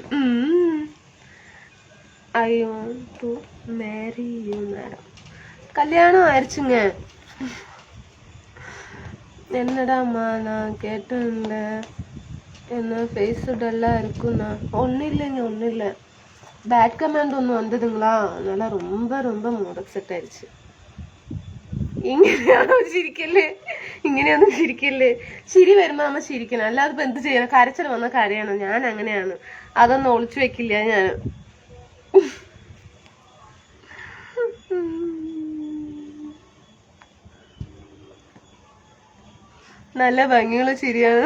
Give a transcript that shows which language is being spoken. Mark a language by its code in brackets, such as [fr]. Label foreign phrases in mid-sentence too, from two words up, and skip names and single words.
[en] I want to marry you madam. [ta] கல்யாணம் ஆயிடுச்சுங்க. என்னடாம்மா நான் கேட்டேன்ல, என்ன ஃபேஸ் டல்லாக இருக்குண்ணா. ஒன்றும் இல்லைங்க, ஒன்றும் இல்லை. [en] bad comment [ta] ஒன்று வந்ததுங்களா, அதனால ரொம்ப ரொம்ப [en] mood upset [ta] ஆயிடுச்சு. [ml] ഇങ്ങനെയാണോ ചിരിക്കല്ലേ? ഇങ്ങനെയൊന്നും ചിരിക്കല്ലേ. ചിരി വരുമ്പോ നമ്മ ചിരിക്കണം, അല്ലാതെ ഇപ്പൊ എന്ത് ചെയ്യണം? കരച്ചിൽ വന്ന കരയണം. ഞാൻ അങ്ങനെയാണ്, അതൊന്നും ഒളിച്ചു വെക്കില്ല ഞാൻ. നല്ല ഭംഗിയുള്ള ചിരിയാണ്.